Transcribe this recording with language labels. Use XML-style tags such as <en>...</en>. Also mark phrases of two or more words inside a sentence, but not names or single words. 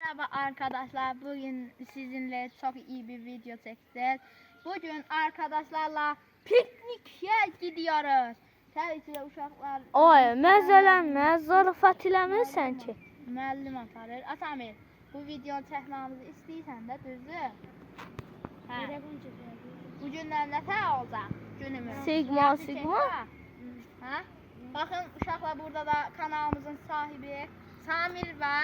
<tr>Merhaba arkadaşlar, bugün sizinle çok iyi bir video çekeceğiz. Bugün arkadaşlarla pikniğe gidiyoruz.</tr> <az>Tabii ki de uşaklar... Oy, məzələnmə, zarafat eləmirsən ki. Müəllim aparır. Atamir, bu video çəkmemizi istəyirsən də düzdür? Hə. Bugündən nə olacaq günümüz? Sigma. Hə? Bakın uşaqlar, burada da kanalımızın sahibi Samir var.</az>